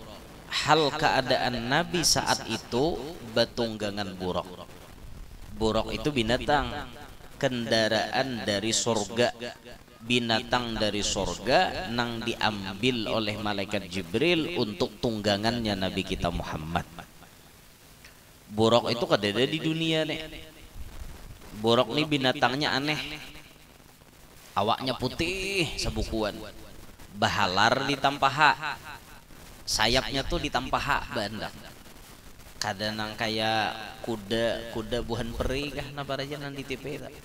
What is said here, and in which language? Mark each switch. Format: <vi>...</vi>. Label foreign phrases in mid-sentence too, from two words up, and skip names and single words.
<bjn>Hal keadaan Nabi saat itu batunggangan buraq. Buraq itu binatang, kendaraan dari surga binatang dari sorga nang diambil oleh malaikat Jibril untuk tunggangannya Nabi kita Muhammad. Buruk itu kadada di dunia nih. Buruk nih binatangnya aneh. Awaknya putih sebukuan. Bahalar ditampaha. Sayapnya tuh ditampaha bandang. Kadang kayak kuda buhan peri kah napa aja nang di TV tak.</bjn>